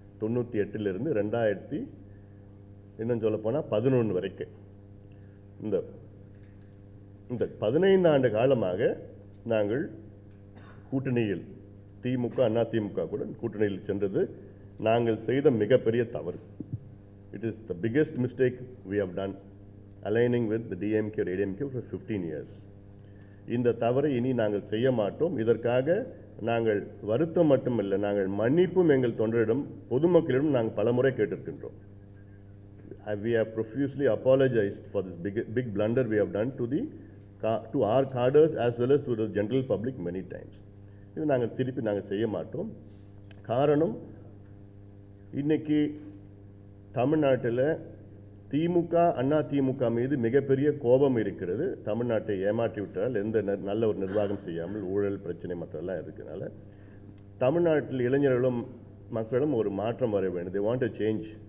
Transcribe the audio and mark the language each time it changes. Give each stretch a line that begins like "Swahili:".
Tamil: 98லிருந்து 2000 இன்னும் சொல்ல போனால் 11 வரைக்கும் இந்த 15 ஆண்டு காலமாக நாங்கள் கூட்டணியில் திமுக அண்ணா திமுக கூட கூட்டணியில் சென்றது நாங்கள் செய்த மிகப்பெரிய தவறு.
English: It is the biggest mistake we have done, aligning with the DMK or ADMK for 15 years.
Tamil: இந்த தவறை இனி நாங்கள் செய்ய மாட்டோம். இதற்காக நாங்கள் வருத்தம் மட்டுமில்லை, நாங்கள் மன்னிப்பும் எங்கள் தொண்டரிடம் பொதுமக்களிடம் நாங்கள் பலமுறை கேட்டிருக்கின்றோம்.
English: We have profusely apologized for this big blunder we have done to our cadres as well as to the general public many times.
Tamil: இது நாங்கள் செய்ய மாட்டோம். காரணம், இன்னைக்கு தமிழ்நாட்டில் திமுக அண்ணா திமுக மீது மிகப்பெரிய கோபம் இருக்கிறது. தமிழ்நாட்டை ஏமாற்றி விட்டால், எந்த நல்ல ஒரு நிர்வாகம் செய்யாமல் ஊழல் பிரச்சனை மற்றெல்லாம் இருக்கிறதுனால தமிழ்நாட்டில் இளைஞர்களும் மக்களும் ஒரு மாற்றம் வர வேண்டும்.
English: They want a change.